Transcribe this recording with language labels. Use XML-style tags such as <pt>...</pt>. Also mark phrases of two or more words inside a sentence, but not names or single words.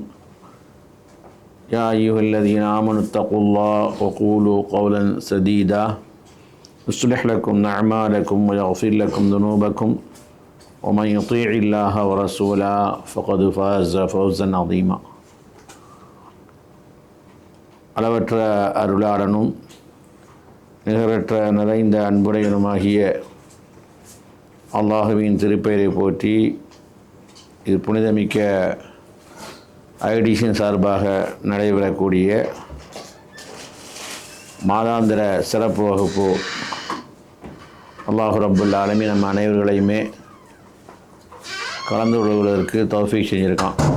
<ar>يا أيها الذين آمنوا اتقوا الله وقولوا قولا سديدا يصلح لكم أعمالكم ويغفر لكم ذنوبكم ومن يطيع الله ورسوله فقد فاز فوزا عظيما.</ar> <ta>அளவற்ற அருளாளனும் நிகரற்ற நிறைந்த அன்புடையனுமாகிய அல்லாஹுவின் திருப்பெயரை போற்றி, இது புனிதமிக்க ஐடிஷன் சார்பாக நடைபெறக்கூடிய மாதாந்திர சிறப்பு வகுப்பு</ta> <ar>الله رب العالمين</ar> <ta>நம்ம அனைவர்களையுமே கலந்து கொள்வதற்கு தௌஃபீக் செஞ்சுருக்கான்.</ta>